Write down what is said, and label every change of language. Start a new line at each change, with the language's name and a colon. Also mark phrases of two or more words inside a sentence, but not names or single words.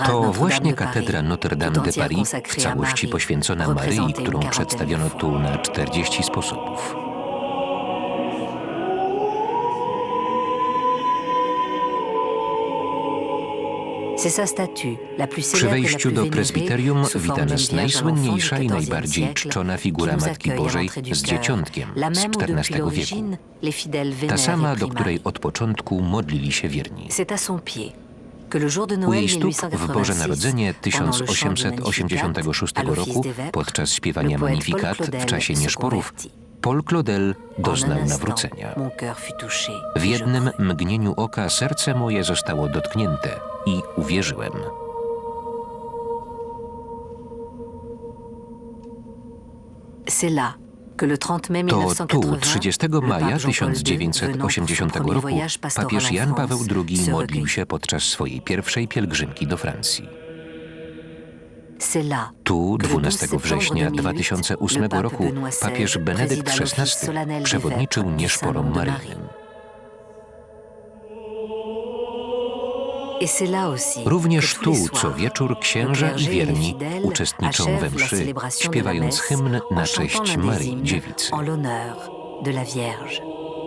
Polish: To
French: Notre-Dame
Polish: właśnie
French: de Paris,
Polish: katedra Notre-Dame
French: tout
Polish: de
French: entière
Polish: Paris, w
French: consacrée à
Polish: całości
French: Marie,
Polish: poświęcona Maryi,
French: représentée
Polish: którą
French: une quarantaine
Polish: przedstawiono
French: de fois.
Polish: tu na 40 sposobów.
French: C'est sa statue, la plus
Polish: Przy
French: célèbre et la
Polish: wejściu
French: plus
Polish: do
French: vénérée,
Polish: prezbiterium
French: sous forme
Polish: wita
French: d'une
Polish: nas
French: vierge à l'enfant du
Polish: najsłynniejsza i
French: XIVe
Polish: najbardziej
French: siècle,
Polish: czczona
French: qui
Polish: figura
French: nous
Polish: Matki
French: accueille à
Polish: Bożej
French: l'entrée du
Polish: z
French: chœur,
Polish: dzieciątkiem
French: la
Polish: z
French: même où depuis
Polish: XIV wieku.
French: l'origine, les fidèles
Polish: Ta
French: vénèrent
Polish: sama,
French: et
Polish: do
French: prient
Polish: której
French: Marie.
Polish: od początku modlili się wierni.
French: C'est à son pied que le jour de
Polish: U
French: Noël
Polish: jej stóp w Boże
French: 1886,
Polish: Narodzenie
French: pendant le chant du
Polish: 1886
French: Magnificat, à l'office
Polish: roku,
French: des Vêpres,
Polish: podczas śpiewania
French: le poète
Polish: Magnificat
French: Paul
Polish: w
French: Claudel
Polish: czasie
French: se
Polish: nieszporów,
French: convertit.
Polish: Paul Claudel
French: En
Polish: doznał
French: un instant,
Polish: nawrócenia.
French: mon cœur fut touché,
Polish: W
French: et je
Polish: jednym
French: crus.
Polish: mgnieniu oka serce moje zostało dotknięte i uwierzyłem.
French: C'est là que le 30 mai
Polish: To
French: 1980,
Polish: tu, 30
French: le
Polish: maja
French: pape Jean-Paul II, venant pour son
Polish: 1980
French: premier
Polish: roku,
French: voyage pastoral
Polish: papież
French: en
Polish: Jan Paweł
French: France,
Polish: II
French: se
Polish: modlił
French: recueillit.
Polish: się podczas swojej pierwszej pielgrzymki do Francji.
French: C'est là
Polish: Tu,
French: que le
Polish: 12
French: septembre
Polish: września
French: 2008,
Polish: 2008
French: le pape
Polish: roku,
French: Benoît XVI
Polish: papież Benedykt
French: présida l'office
Polish: XVI
French: solennel des
Polish: przewodniczył
French: vêpres du
Polish: nieszporom
French: Saint-Nom de
Polish: maryjnym.
French: Et c'est là aussi
Polish: Również
French: que tous les
Polish: tu, co
French: soirs,
Polish: wieczór księża
French: le
Polish: i
French: clergé et les
Polish: wierni
French: fidèles
Polish: uczestniczą we
French: achèvent la
Polish: mszy,
French: célébration de la
Polish: śpiewając
French: messe
Polish: hymn
French: en
Polish: na
French: chantant
Polish: cześć
French: l'un des
Polish: Maryi
French: hymnes
Polish: Dziewicy.
French: en l'honneur de la Vierge.